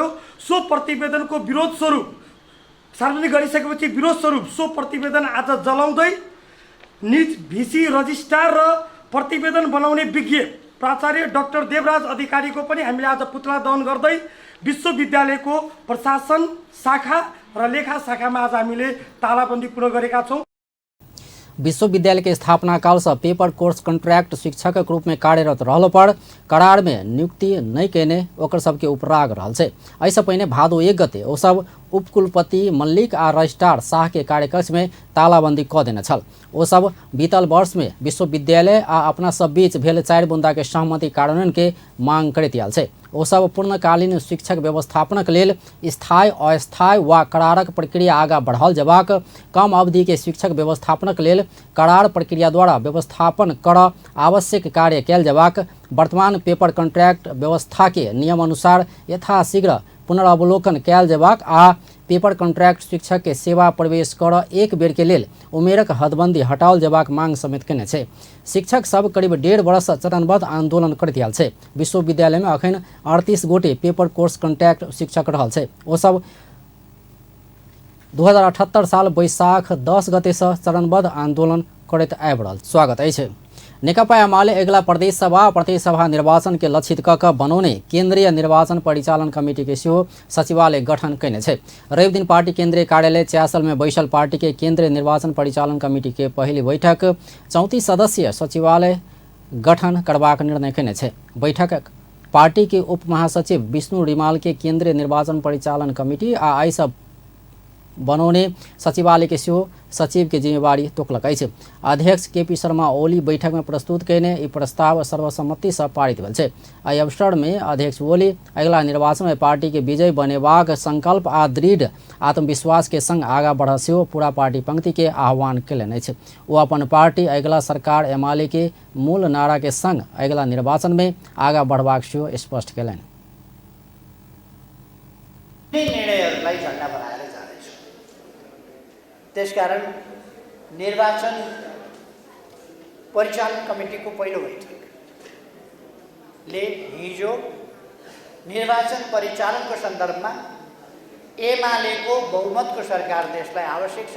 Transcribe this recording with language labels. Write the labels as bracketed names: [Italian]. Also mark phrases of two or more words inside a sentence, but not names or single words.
[Nepali] सो प्रतिवेदनको विरोध स्वरूप सार्वजनिक गरिसकेपछि विरोध स्वरूप सो प्रतिवेदन आज जलाउँदै निज भिसी रजिस्ट्रार र प्रतिवेदन बनाउने विज्ञ प्राचार्य डाक्टर देवराज अधिकारीको पनि हामीले आज पुतला दहन गर्दै विश्वविद्यालयको प्रशासन शाखा र लेखा शाखामा आज हामीले तालाबन्दी पूर्ण गरेका छौँ। [Maithili] विश्वविद्यालय के स्थापना काल से [English] paper course contract [Maithili] शिक्षक के रूप में कार्यरत रहलो पर करार में नियुक्ति नहीं केने ओकर सबके उपराग रहल छै। ऐसे पहिने भादो 1 गते ओ सब उपकुलपति मल्लिक आ रजिस्ट्रार शाह के कार्यकक्ष में तालाबंदी क देने छल। ओ सब बीतल वर्ष में विश्वविद्यालय आ अपना सब बीच भेल 4 बुंदा के सहमति कार्यान्वयन के मांग करैत आयल छै। ओ सब पूर्णकालीन शिक्षक व्यवस्थापनक लेल स्थायी अस्थायी वा करारक प्रक्रिया आगाँ बढ़ाओल जबाक, कम अवधि के शिक्षक व्यवस्थापनक लेल करार प्रक्रिया द्वारा व्यवस्थापन कर आवश्यक कार्य कयल जबाक, वर्तमान [English] paper contract [Maithili] व्यवस्था के नियम अनुसार यथाशीघ्र पुनरावलोकन कयल जबाक आ [English] paper contract [Maithili] शिक्षक के सेवा प्रवेश कर एक बेर के लेल उमेरक हदबंदी हटाओल जबाक मांग समेत केने छै। शिक्षक सब करीब 1.5 वर्ष चरणबद्ध आंदोलन करैत आयल छै। विश्वविद्यालय में अखन 38 गोटे [English] paper course contract [Maithili] शिक्षक रहल छै। ओ सब 2078 साल वैशाख 10 गते से चरणबद्ध आंदोलन करैत आबि रहल। स्वागत अछि। नेकपा एमाले अगिला प्रदेश सभा प्रतिनिधि सभा निर्वाचन के लक्षित क बनौने केंद्रीय निर्वाचन परिचालन कमिटी के सेहो सचिवालय गठन कैने छै। रवि दिन पार्टी केंद्रीय कार्यालय च्यासल में बैसल पार्टी के केंद्रीय निर्वाचन परिचालन कमिटी के पहली बैठक 34 सदस्यीय सचिवालय गठन करबाक निर्णय कैने छै। बैठक पार्टी के उप महासचिव विष्णु रिमाल के केंद्रीय निर्वाचन परिचालन कमिटी आ आई सब बनौने सचिवालय के सेहो सचिव के जिम्मेवारी तोकलक अछि। अध्यक्ष केपी शर्मा ओली बैठक में प्रस्तुत कैने ई प्रस्ताव सर्वसम्मति से पारित भेल छै। एहि अवसर में अध्यक्ष ओली अगिला निर्वाचन में पार्टी के विजय बनेबाक संकल्प आ दृढ़ आत्मविश्वास के संग आगाँ बढ़ सेहो पूरा पार्टी पंक्ति के आह्वान कयलनि अछि। ओ अपन पार्टी अगिला सरकार एमाले के मूल नारा के संग अगिला निर्वाचन में आगाँ बढ़बाक सेहो स्पष्ट कयलनि। [Nepali] त्यसकारण निर्वाचन परिचालन कमिटीको पहिलो बैठकले हिजो निर्वाचन परिचालनको सन्दर्भमा एमालेको बहुमतको सरकार देशलाई आवश्यक छ।